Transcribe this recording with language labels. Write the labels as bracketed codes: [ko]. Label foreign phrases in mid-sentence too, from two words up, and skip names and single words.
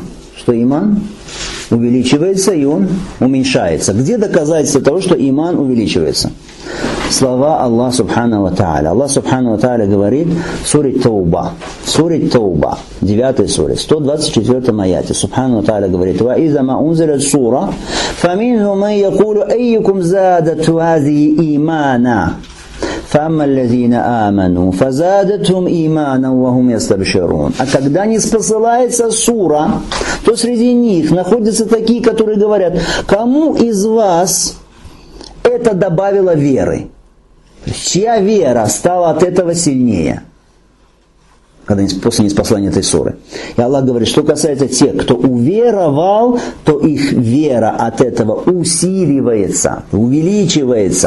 [ru] Что иман увеличивается и он уменьшается. Где доказательство того, что иман увеличивается? Слова [ar] الله سبحانه وتعالى. الله سبحانه وتعالى [ru] говорит в суре Тауба, 9 суре, 124 аяте. [ar] سبحانه وتعالى [ru] говорит: [ar] «وإذا ما أنزلت سورة فمنهم من يقول أيكم زادته هذه إيمانا». فَأَمَّا الَّذِينَ آمَنُوا فَزَادَتْهُمْ إِيمَانًا وَهُمْ يَسْتَبْشِرُونَ. [ru] А когда не спосылается сура, то среди них находятся такие, которые говорят: кому из вас это добавило веры? Чья вера стала от этого сильнее? после ниспослания этой суры. И Аллах говорит, что касается тех, кто уверовал, то их вера от этого усиливается, увеличивается.